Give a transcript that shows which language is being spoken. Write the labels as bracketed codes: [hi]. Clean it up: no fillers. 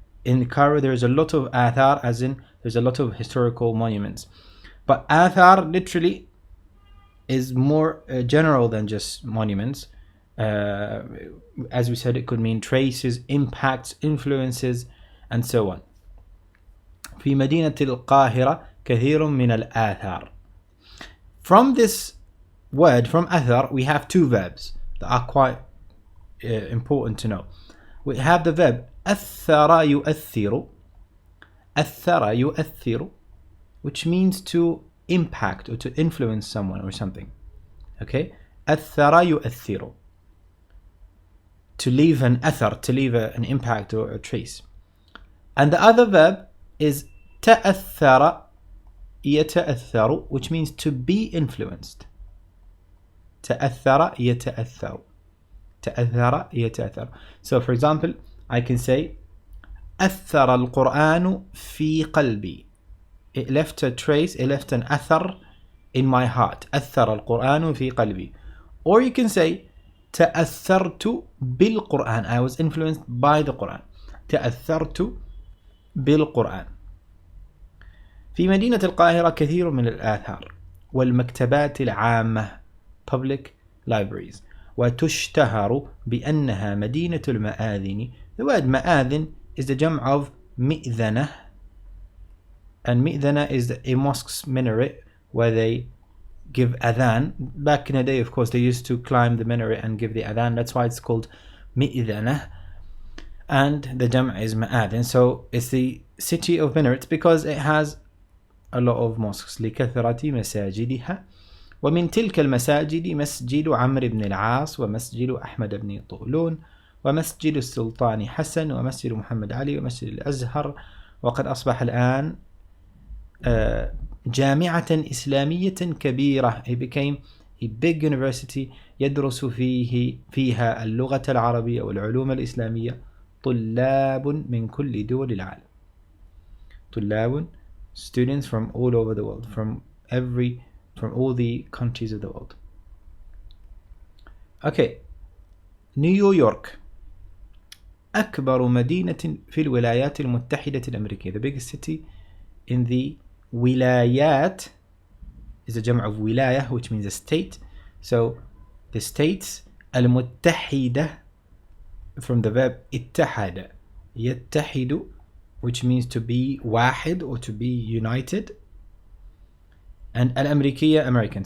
[en] In Cairo there is a lot of آثار, as in there's a lot of historical monuments, but آثار literally is more general than just monuments. As we said, it could mean traces, impacts, influences, and so on. [ar] في مدينة القاهرة كثير من الآثار. [en] From this word, from athar, we have two verbs that are quite important to know. We have the verb [ar] أثر يؤثر, أثر يؤثر, [en] which means to impact or to influence someone or something. Okay? [ar] أثر يؤثر, [en] to leave an athar, to leave an impact or a trace. And the other verb is [ar] تأثر يتأثر, [en] which means to be influenced. [ar] تأثر يتأثر, تأثر يتأثر. [en] So for example, I can say [ar] أثر القرآن في قلبي. [en] It left a trace, it left an athar in my heart. [ar] أثر القرآن في قلبي. [en] Or you can say [ar] تأثرت بالقرآن. [en] I was influenced by the Quran. [ar] تأثرت بالقرآن. في مدينة القاهرة كثير من الآثار والمكتبات العامة, [en] public libraries, [ar] وتشتهر بأنها مدينة المآذن. [en] The word مآذن is the jam of مئذنة, and مئذنة is a mosque's minaret where they give adhan. Back in the day, of course, they used to climb the minaret and give the adhan. That's why it's called مئذنة, and the jam is مآذن. So it's the city of minarets because it has a lot of mosques. [ar] لكثرة مساجدها. ومن تلك المساجد مسجد عمرو بن العاص, ومسجد أحمد بن طولون, ومسجد السلطان حسن, ومسجد محمد علي, ومسجد الأزهر. وقد أصبح الآن جامعة إسلامية كبيرة. [en] It became a big university [ar] يدرس فيها اللغة العربية والعلوم الإسلامية طلاب من كل دول العالم. [en] طلاب, students from all over the world, from all the countries of the world. [ar] Okay, نيويورك أكبر مدينة في الولايات المتحدة الأمريكية. [en] The biggest city in the ولايات is a jam of ولاية, which means a state. So the states المتحدة from the verb [ar] اتحد يتحد, [en] which means to be واحد or to be united, and الأمريكية, American.